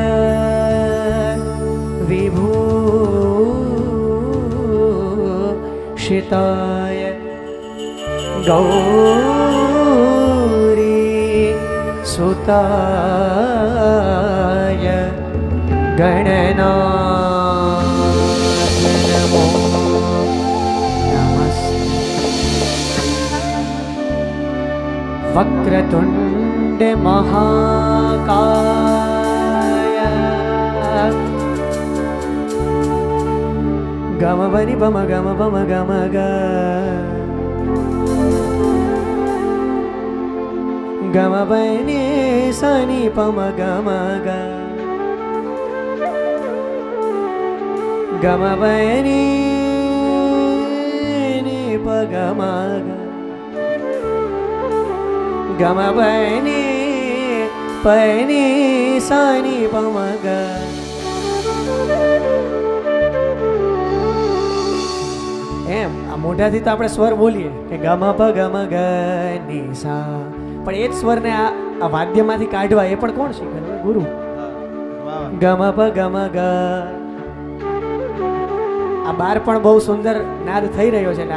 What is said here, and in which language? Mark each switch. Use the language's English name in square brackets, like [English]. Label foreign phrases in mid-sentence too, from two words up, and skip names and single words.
[Sanskrit] विभूषिताय गौरी सुताय गणनाथ नमो नमस्ते। वक्रतुंड महाकाय गम बनि बम गम ग गम बनि सनि पम गम ग गम बनि नि प गम ग गम बनि पनि सनि पम ग। [Gujarati] એમ આ મોઢાથી તો આપણે સ્વર બોલીએ કે ગમ પ ગમ ગ ની સા, પણ એ જ સ્વરને આ વાદ્યમાંથી કાઢવા એ પણ કોણ શીખવે? ગુરુ. ગમ પ ગમ ગ આ બાર પણ બહુ સુંદર નાદ થઈ રહ્યો છે.